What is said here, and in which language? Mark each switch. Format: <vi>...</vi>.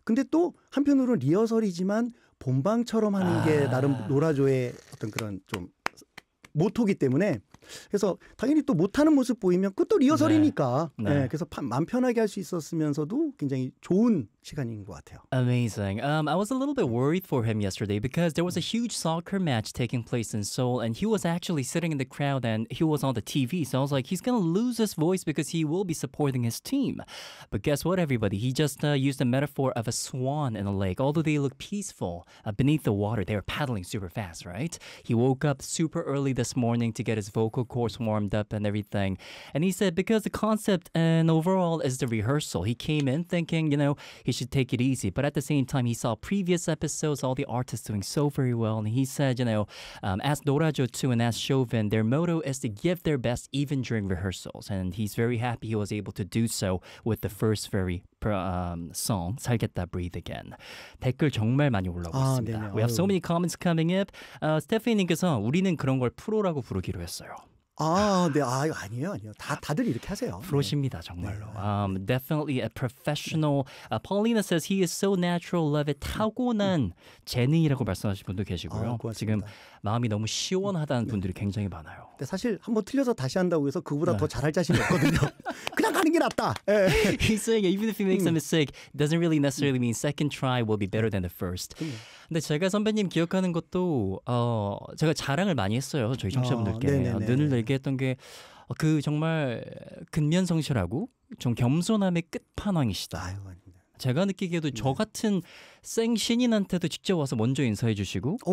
<ko>근데 또 한편으로는 리허설이지만 본방처럼 하는 게 나름 노라조의 어떤 그런 좀 모토기 때문에 그래서 당연히 또 못하는 모습 보이면 그것도 리허설이니까 네. 네. 네. 그래서 마음 편하게 할 수 있었으면서도 굉장히 좋은 시간인 것 같아요.</ko> <en>Amazing. I was a little bit worried for him yesterday because there was a huge soccer match taking place in Seoul and he was actually sitting in the crowd and he was on the TV. So I was like, he's going to lose his voice because he will be supporting his team. But guess what, everybody? He just used the metaphor of a swan in a lake. Although they look peaceful beneath the water, they are paddling super fast, right? He woke up super early this morning to get his vocal cords warmed up and everything. And he said, because the concept and overall is the rehearsal, he came in thinking, you know, he should take it easy. But at the same time, he saw previous episodes, all the artists doing so very well. And he said, you know, as Norajo 2 and as Chauvin, their motto is to give their best even during rehearsals. And he's very happy he was able to do so with the first very song, 살겠다, Breathe Again.</en> <ko>댓글 정말 많이 올라오고 아, 있습니다. 네네.</ko> <en>We have so many comments coming up.</en> <ko>Stephanie 님께서 우리는 그런 걸 프로라고 부르기로 했어요. 아, 네, 아, 아니에요, 아니에요. 다들 이렇게 하세요. 프로십니다, 정말로. 네.</ko> <en>Definitely a professional. Paulina says he is so natural, love it.</en> <ko>타고난 재능이라고 말씀하신 분도 계시고요. 아, 지금 마음이 너무 시원하다는 분들이 굉장히 많아요. 근데 사실 한번 틀려서 다시 한다고 해서 그보다 더 잘할 자신이 없거든요. 그냥 가는 게 낫다. 네.</ko> <en>He's saying even if he makes a mistake, doesn't really necessarily mean second try will be better than the first.</en> <ko>근데 제가 선배님 기억하는 것도 제가 자랑을 많이 했어요. 저희 청취자분들께 눈을 들게 했던 게 그 정말 근면성실하고 좀 겸손함의 끝판왕이시다. 아유, 제가 느끼기에도 저 같은 생 신인한테도 직접 와서 먼저 인사해 주시고</ko>